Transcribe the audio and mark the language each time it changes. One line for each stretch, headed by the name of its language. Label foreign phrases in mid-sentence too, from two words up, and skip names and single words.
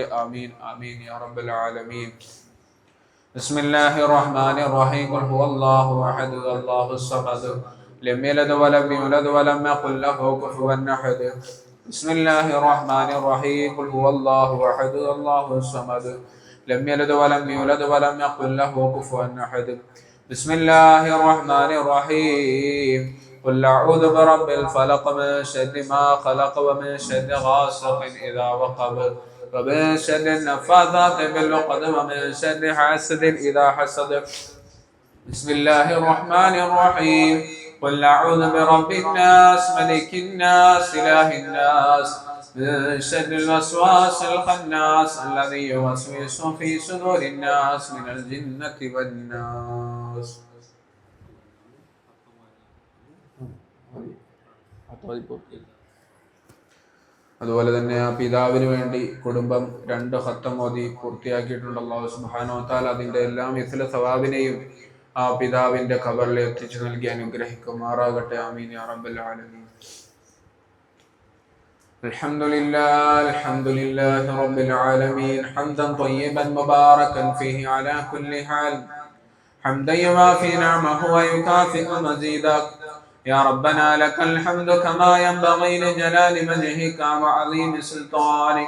Arabic: آمين آمين يا رب العالمين. بسم الله الرحمن الرحيم. قل هو الله أحد الله الصمد لم يلد ولم يولد ولم يكن له كفوا أحد. بسم الله الرحمن الرحيم. قل هو الله أحد الله الصمد لم يلد ولم يولد ولم يكن له كفوا أحد. بسم الله الرحمن الرحيم. قل أعوذ برب الفلق من شر ما خلق ومن شر غاسق إذا وقب ومن شر النفاثات بالعقد ومن شر حاسد إذا حسد. بسم الله الرحمن الرحيم. قل أعوذ برب الناس ملك الناس إله الناس من شر الوسواس الخناس الذي يوسوس في صدور الناس من الجنة والناس.
Malayalam: അതുപോലെ തന്നെ ആ പിതാവിന് വേണ്ടി കുടുംബം 2 ഖത്തം ഓതി പൂർത്തിയാക്കിയിട്ടുണ്ട്.
Arabic: الله سبحانه وتعالى
Malayalam: അതിന്റെ എല്ലാം മിസ്ല സവാബിനെയും ആ പിതാവിന്റെ ഖബറിൽ എത്തിച്ചു നൽകി അനുഗ്രഹിക്കുമാറാകട്ടെ.
Arabic: آمين يا رب العالمين. الحمد لله رب العالمين حمدا طيبا مباركا فيه على كل حال حمدا يوافي نعمه ويكافئ مزيدا. يا ربنا لك الحمد كما ينبغي لجلال وجهك وعظيم سلطانك.